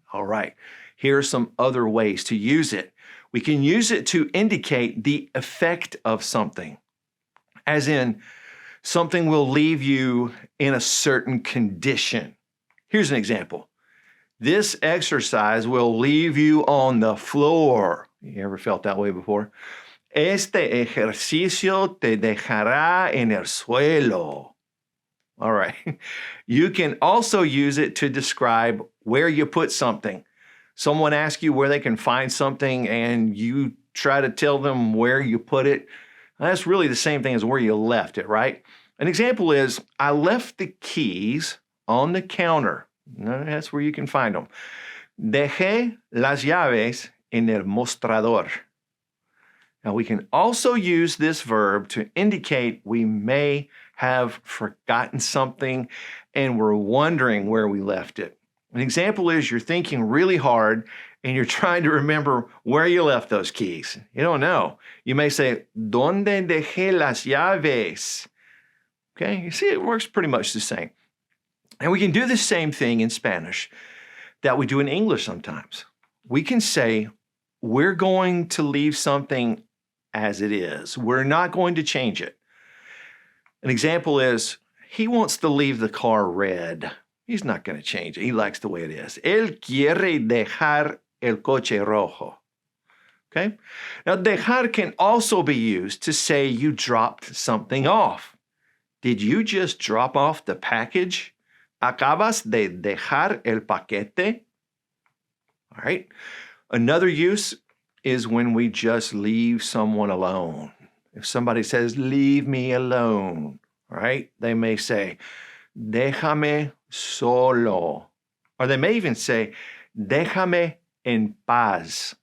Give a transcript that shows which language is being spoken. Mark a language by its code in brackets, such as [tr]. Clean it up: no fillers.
[en] All right, here are some other ways to use it. We can use it to indicate the effect of something, as in, something will leave you in a certain condition. Here's an example. This exercise will leave you on the floor. You ever felt that way before? [es] Este ejercicio te dejará en el suelo. [en] All right. You can also use it to describe where you put something. Someone asks you where they can find something and you try to tell them where you put it. That's really the same thing as where you left it, right? An example is, I left the keys on the counter. That's where you can find them. [es] Dejé las llaves en el mostrador. [en] Now, we can also use this verb to indicate we may have forgotten something and we're wondering where we left it. An example is you're thinking really hard and you're trying to remember where you left those keys. You don't know. You may say, [es] ¿Dónde dejé las llaves? [en] Okay, you see, it works pretty much the same. And we can do the same thing in Spanish that we do in English sometimes. We can say, we're going to leave something as it is. We're not going to change it. An example is, he wants to leave the car red. He's not going to change it. He likes the way it is. [es] Él quiere dejar el coche rojo. [en] Okay? Now, dejar can also be used to say you dropped something off. Did you just drop off the package? [es] ¿Acabas de dejar el paquete? [en] All right. Another use is when we just leave someone alone. If somebody says, leave me alone, all right, they may say, [es] déjame solo. [en] Or they may even say, [es] déjame en paz.